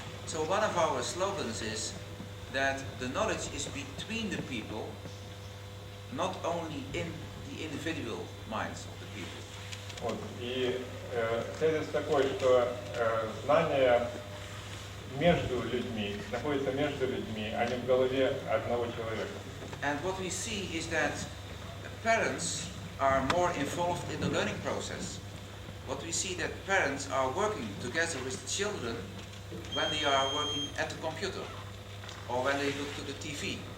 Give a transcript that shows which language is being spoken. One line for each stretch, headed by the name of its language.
English: So one of our slogans is that the knowledge is between the people, not only in the individual minds of the people.
Russian: Вот. И тезис такой, что знание между людьми, находится между людьми, а не в голове одного человека.
English: And what we see is that parents are more involved in the learning process. What we see that parents are working together with the children when they are working at the computer or when they look to the TV.